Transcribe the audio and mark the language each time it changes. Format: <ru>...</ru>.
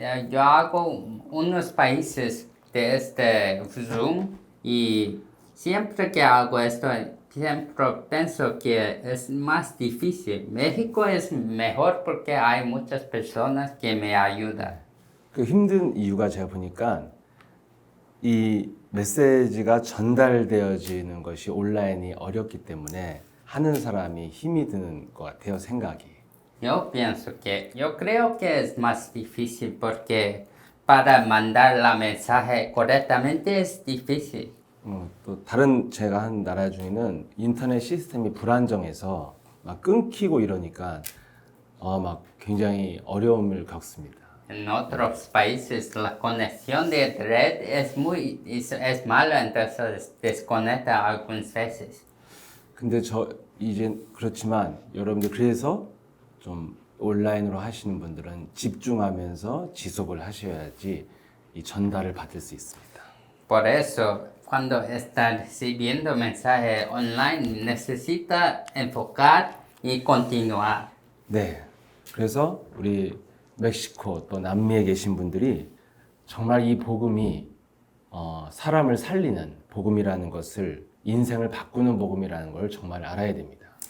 <es>Yo hago unos países de este Zoom y siempre que hago esto, siempre pienso que es más difícil. México es mejor porque hay muchas personas que me ayudan.</es> <ko>그 힘든 이유가 제가 보니까 이 메시지가 전달되어지는 것이 온라인이 어렵기 때문에 하는 사람이 힘이 드는 것 같아요, 생각이.</ko> <es>Yo creo que es más difícil porque para mandar la mensaje correctamente es difícil.</es> <ko>또 다른 제가 한 나라 중에는 인터넷 시스템이 불안정해서 막 끊기고 이러니까 막 굉장히 어려움을 겪습니다.</ko> <es>En otros países la conexión de red es mala, entonces desconecta algunas veces.</es> <ko>근데 이제 그렇지만 여러분들 그래서 좀 온라인으로 하시는 분들은 집중하면서 지속을 하셔야지 이 전달을 받을 수 있습니다.</ko> <es>Por eso, cuando está recibiendo mensaje online, necesita enfocar y continuar.</es> <ko>네, 그래서 우리 멕시코 또 남미에 계신 분들이 정말 이 복음이 사람을 살리는 복음이라는 것을 인생을 바꾸는 복음이라는 걸 정말 알아야 됩니다.</ko>